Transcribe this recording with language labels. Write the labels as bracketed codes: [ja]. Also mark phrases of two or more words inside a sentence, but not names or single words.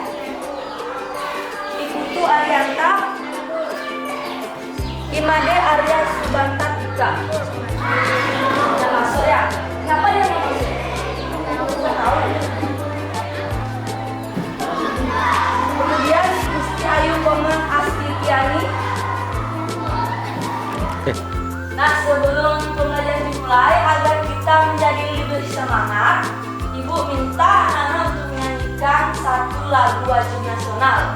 [id] Iputu Arianta Imade Arya Subanta Tika. Udah masuk ya? Siapa yang mau masuk? Nggak tahu. Kemudian Gusti Ayu Komang Astitiani. Nah, sebelum pengajian dimulai, agar kita menjadi lebih semangat, Ibu minta anak untuk menyanyikan satu lagu wajib nasional.